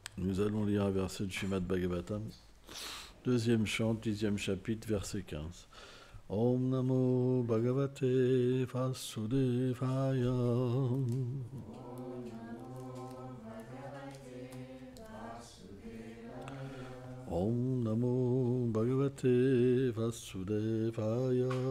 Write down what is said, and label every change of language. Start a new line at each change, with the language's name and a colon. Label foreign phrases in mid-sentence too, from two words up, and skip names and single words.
French: Nous allons lire un verset de Srimad Bhagavatam, deuxième chant, 10e chapitre, verset 15.
Sanskrit: Om Namo Bhagavate Vasudevaya. Om Namo Bhagavate Vasudevaya.